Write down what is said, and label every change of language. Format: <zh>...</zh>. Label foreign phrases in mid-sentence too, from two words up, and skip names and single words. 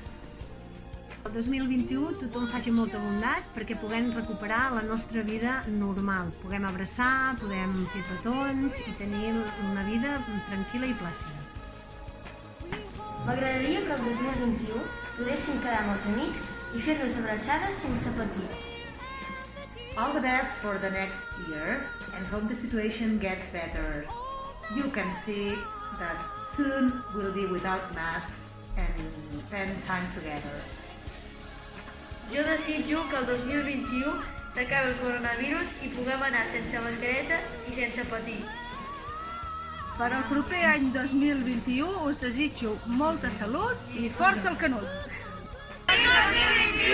<ca>El 2021 tothom faci molta bondat perquè puguem recuperar la nostra vida normal. Puguem abraçar, podem fer petons i tenir una vida tranquil·la i plàcida. M'agradaria que el 2021 podéssim quedar amb els amics i fer-nos abraçades sense patir.</ca> <en>All the best for the next year and hope the situation gets better. You can see that soon we'll be without masks and spend time together.</en> <ca>Jo desitjo que el 2021 s'acabi el coronavirus i puguem anar sense mascareta i sense patir. Per al proper any 2021 us desitjo molta salut i força al canut!</ca>